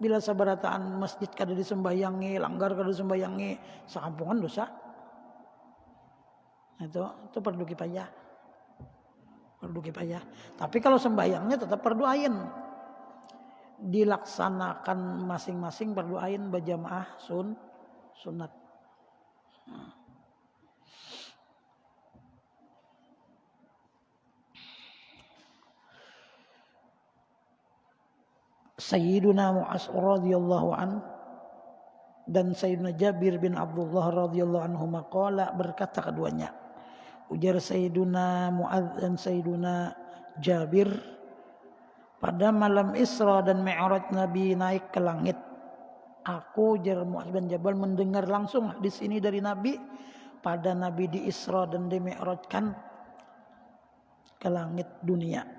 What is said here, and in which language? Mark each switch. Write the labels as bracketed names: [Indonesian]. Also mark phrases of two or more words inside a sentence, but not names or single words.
[Banjar] Bila sabarataan masjid kada disembayangi, langgar kada disembayangi, sakampungan dosa. Itu perlu kipayah. Perlu kipayah. [Indonesian] Tapi kalau sembahyangnya tetap fardu ain. Dilaksanakan masing-masing fardu ain berjamaah sunat. Sayyiduna Mu'az [Arabic] radhiyallahu an [Indonesian] dan Sayyidina Jabir bin Abdullah [Arabic] radhiyallahu anhu maqala [Indonesian] berkata keduanya. [Banjar] Ujar Sayyiduna Mu'az dan Sayyiduna Jabir, [Indonesian] pada malam Isra dan Mi'raj Nabi naik ke langit. Aku ujar Mu'az bin Jabal mendengar langsung hadis ini dari Nabi pada Nabi di Isra dan di Mi'rajkan ke langit dunia.